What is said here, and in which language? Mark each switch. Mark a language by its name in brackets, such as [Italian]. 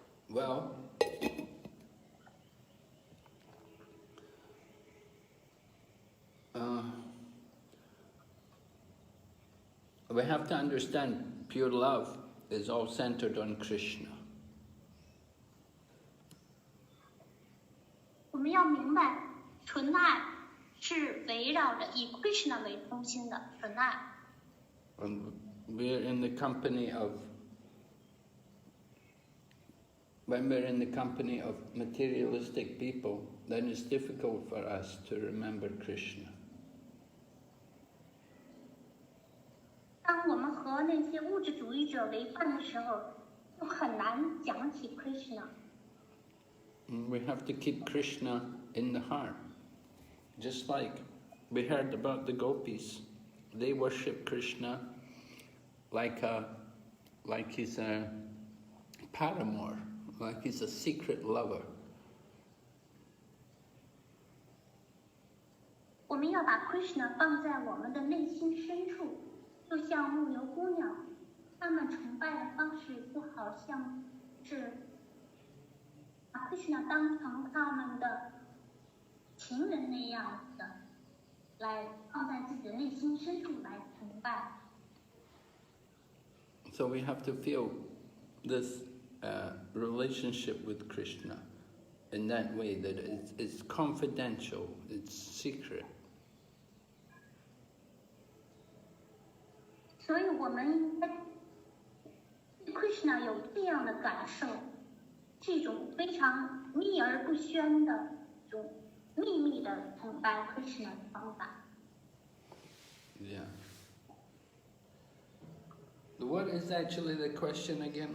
[English] Well, we have to understand pure love is all centered on Krishna. [Chinese] 我们要明白，纯爱是围绕着以 Krishna 为中心的纯爱。 [English] And we're in the company of, when we're in the company of materialistic people, then it's difficult for us to remember Krishna. [Chinese] 当我们和那些物质主义者为伴的时候，就很难讲起 Krishna。 [English] And we have to keep Krishna in the heart. Just like we heard about the gopis. They worship Krishna like he's a paramour, like he's a secret lover. [Chinese] 我们要把 Krishna 放在我们的内心深处，就像牧牛姑娘，她们崇拜的方式就好像是把 Krishna 当成他们的情人那样的，来放在自己的内心深处来崇拜。 [English] So we have to feel this relationship with Krishna in that way, that it's confidential, it's secret. [Chinese] 所以我们应该对 Krishna 有这样的感受，是一种非常秘而不宣的一种秘密的崇拜 Krishna 的方法。 [English] Yeah. What is actually the question again?